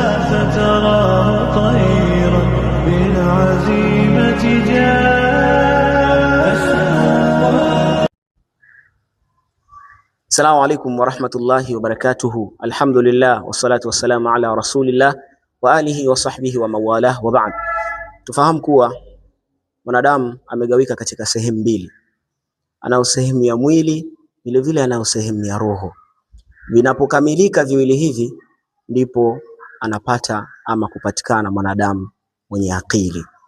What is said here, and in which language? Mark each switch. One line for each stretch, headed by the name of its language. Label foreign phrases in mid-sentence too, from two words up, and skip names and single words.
Arabic: فتراه طيرا بالعزيمة جاء. السلام عليكم ورحمة الله وبركاته. الحمد لله والصلاة والسلام على رسول الله وآله وصحبه ومن والاه وبعد.
Swahili: Tufahamu kuwa mwanadamu amegawika katika sehemu mbili. Anao sehemu ya mwili, vile vile anao sehemu ya roho. Vinapokamilika viwili hivi ndipo anapata ama kupatikana mwanadamu mwenye akili.